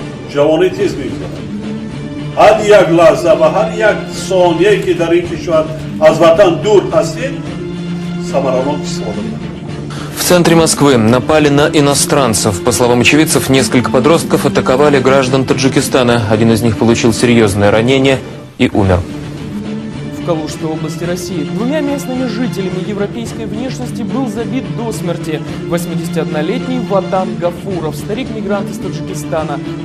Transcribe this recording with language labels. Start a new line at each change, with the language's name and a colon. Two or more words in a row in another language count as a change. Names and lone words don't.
Tajik: جوانی تیز میگذرد. هر یک لحظه و هر یک ثانیه که در این کشور از وطن دور هستید ثمرانات استفاده کنید.
Russian: В центре Москвы напали на иностранцев. По словам очевидцев, несколько подростков атаковали граждан Таджикистана. Один из них получил серьезное ранение и умер. В Калужской области России двумя местными жителями европейской внешности был забит до смерти 81-летний Ватан Гафуров, старик-мигрант из Таджикистана.